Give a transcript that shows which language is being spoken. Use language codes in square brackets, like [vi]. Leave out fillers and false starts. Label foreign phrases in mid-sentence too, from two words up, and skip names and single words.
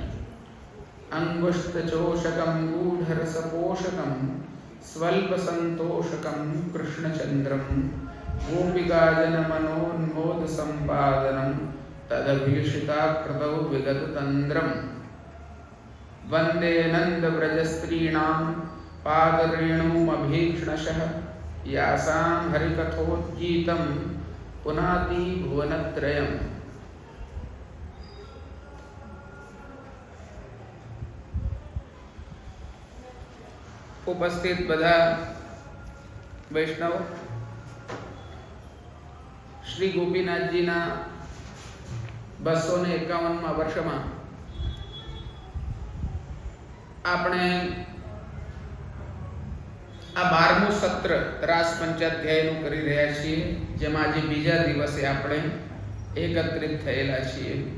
[sa] अंगुष्ठ चोषकम गूढ़ सपोषकम स्वल्प संतोषकम कृष्णचंद्रम गोपिका जन मनोन्मोद संपादनम तदभिषिता कृतौ विगत तंद्रम वंदे नंद व्रजस्त्रीणां पादरेणुमभीक्ष्णशः यासां हरिकथोद्गीतं पुनाति भुवनत्रयम्। [gu] उपस्थित બધા વૈષ્ણવ શ્રી ગોપીનાથજીના 251મા વર્ષમાં આપણે આ 12મું સત્ર રાસ પંચાધ્યાયનું કરી રહ્યા છીએ, જેમાં આજે બીજા દિવસે આપણે એકત્રિત થયેલા છીએ.